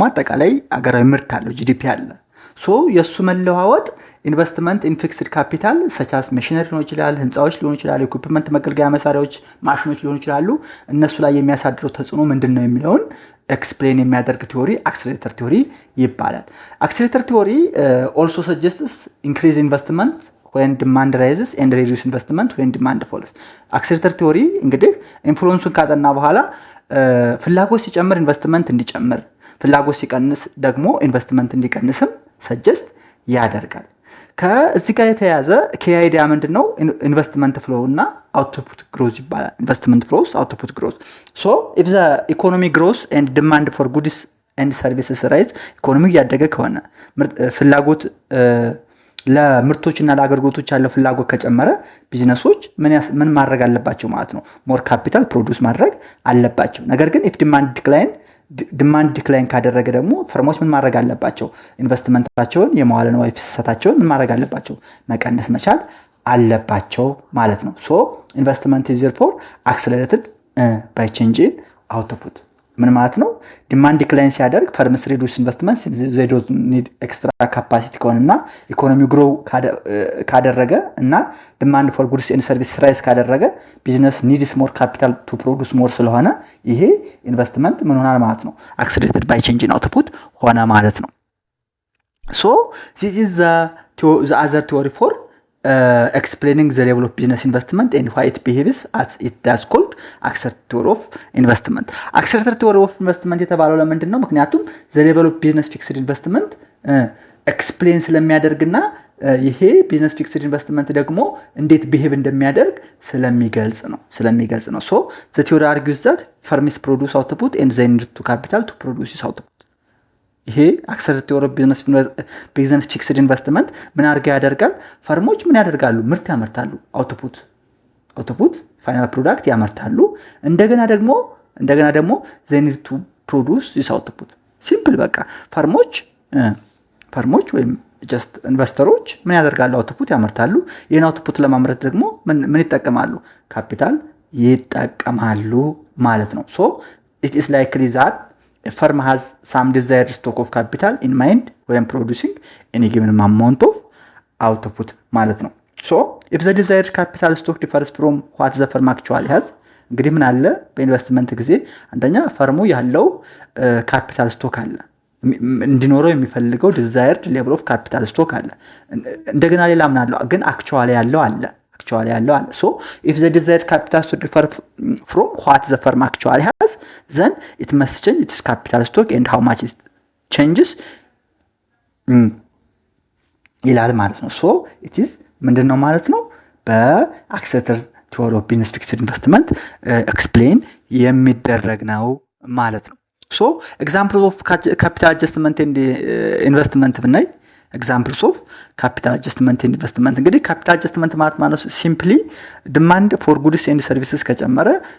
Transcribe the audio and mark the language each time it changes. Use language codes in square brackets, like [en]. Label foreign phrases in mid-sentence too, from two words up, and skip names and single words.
[am] አጠቃላይ አገራዊ ምርት አለው ጂዲፒ አለ። ሶ የሱ መለዋወጥ [en] investment in fixed capital such as machinery [am] ሊሆን ይችላል፣ ህንፃዎች ሊሆን ይችላል፣ ኢኩዊፕመንት መገልገያ መሳሪያዎች ማሽኖች ሊሆን ይችላሉ። እነሱ ላይ የሚያሳድረው ተጽዕኖ ምንድነው የሚለውን [en] ኤክስፕሌን የሚያደርግ theory accelerator theory ይባላል። accelerator theory also suggests increase investment when demand rises and reduce investment when demand falls። accelerator theory [am] እንግዲህ ኢንፍሉዌንሱን ካጠና በኋላ ፍላጎት ሲጨምር ኢንቨስትመንት እንዲጨምር፣ ፍላጎት ሲቀንስ ደግሞ ኢንቨስትመንት እንዲቀንስም ሰጀስት ያደርጋል። ከዚህ ጋር የተያያዘ ከአይዲያ ምንድነው [en] investment flow [am] እና [en] output growth [am] ይባላል። [en] investment flows output growth። [am] ሶ [en] if the economy grows and demand for goods and services rise፣ [am] ኢኮኖሚ እያደገ ከሆነ ፍላጎት ለምርቶችና ለአገልግሎቶች ያለው ፍላጎት ከጨመረ ቢዝነሶች ምን ማድረግ አለባቸው ማለት ነው? [en] more capital produce [am] ማድረግ አለባቸው። ነገር ግን [en] if demand decline [am] ካደረገ ደግሞ ፈርሞች ምን ማድረግ አለባቸው? ኢንቨስትመንታቸውን የመዋለ ንዋይ ፍሰታቸውን ምን ማድረግ አለባቸው? መቀነስ መቻል አለባቸው ማለት ነው። [en] so investment is therefore accelerated by change in output። [am] ምን ማለት ነው? [en] demand decline ሲያደርግ firms reduce investment they don't need extra capacity ከሆነና economy grow ካደረገ እና demand for goods and service rise ካደረገ business needs more capital to produce more ስለሆነ ይሄ ኢንቨስትመንት [am] ምን ሆናል ማለት ነው? [en] accelerated by change in output [am] ሆነ ማለት ነው። [en] ሶ this is the other theory for explaining the level of business investment and why it behaves as it does called accelerator theory of investment። accelerator theory of investment [am] የተባለው ለምንድን ነው? [en] ምክንያቱም the level of business fixed investment explain [am] ስለሚያደርግና ይሄ [en] business fixed investment [am] ደግሞ እንዴት [en] ቢሄቭ [am] እንደሚያደርግ ስለሚገልጽ ነው። [en] so the theory argues that firms produce output and they need to capital to produce this output። ይሄ accelerator theory of business fixed investment [am] ምን ያደርጋል? ፈርሞች ምን ያደርጋሉ? ምርት ያመርታሉ። [en] output final product [am] ያመርታሉ። እንደገና ደግሞ [en] they need to produce this output። [am] ሲምፕል በቃ ፈርሞች ወይም ጀስት ኢንቨስተሮች ምን ያደርጋሉ? አውትፑት ያመርታሉ። ይሄን አውትፑት ለማምረት ደግሞ ምን ይጠቀማሉ? ካፒታል ይጠቀማሉ ማለት ነው። [en] so it is likely that a firm has some desired stock of capital in mind when producing any given amount of output [am] ማለት ነው። [en] so if the desired capital stock differs from what the firm actually has፣ [am] እንግዲህ ምን አለ በኢንቨስትመንት ጊዜ አንደኛ ፈርሙ ያለው ካፒታል ስቶክ አለ፣ እንዲኖረው የሚፈልገው [en] desired level of capital stock [am] አለ። እንደገና ሌላ ምን አለ ግን [en] actually [am] ያለው አለ። [en] so if the desired capital stock differ from what the firm actually has, then it must change its capital stock and how much it changes [am] ይላል ማለት ነው። [en] so it is [am] ምንድነው ማለት ነው? [en] accelerator theory of business fixed investment explain [am] የሚደረግ ነው ማለት ነው። [en] so example of capital adjustment and investment ብናይ examples of capital adjustment and investment እንግዲህ capital adjustment ማለት simply demand for goods and services ከጨመረ